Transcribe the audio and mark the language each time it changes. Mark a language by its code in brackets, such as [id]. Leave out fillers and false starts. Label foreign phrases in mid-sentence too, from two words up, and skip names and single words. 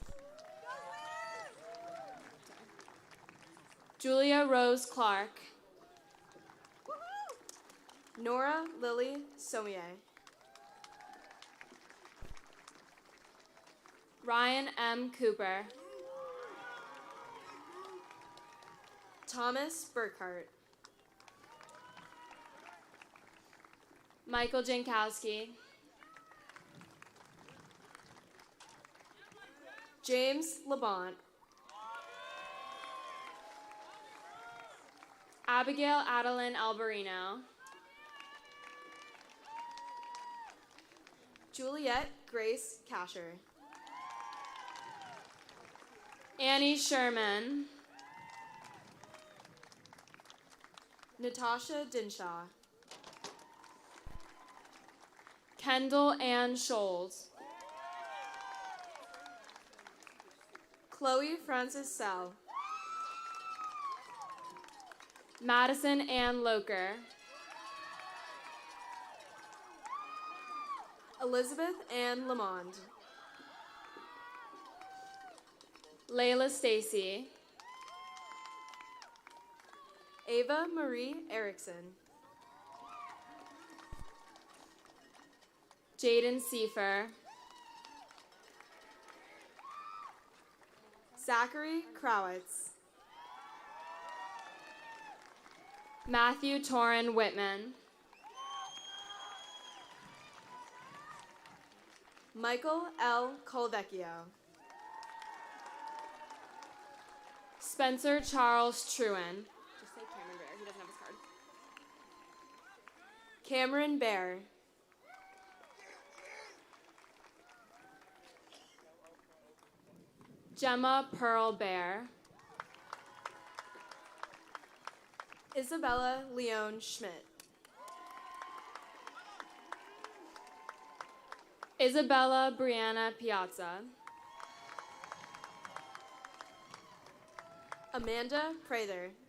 [en] Julia Rose Clark. Nora Lily Sommier. Ryan M. Cooper. Thomas Burkhart. Michael Jankowski. James Labont. Abigail Adeline Alberino. Juliet Grace Casher. Annie Sherman. Natasha Dinshaw. Kendall Ann Scholes. Chloe Frances Sell. Madison Ann Loker. Elizabeth Ann Lamond. Layla Stacy. Ava Marie Erickson. Jaden Seifer. Zachary Crowitz. Matthew Torrin Whitman. Michael L. Colvecchio. Spencer Charles Truen. Just say Cameron Bear. He doesn't have his card. Cameron Bear. Gemma Pearl Bear. Isabella Leone Schmidt. Isabella Brianna Piazza. Amanda Prather.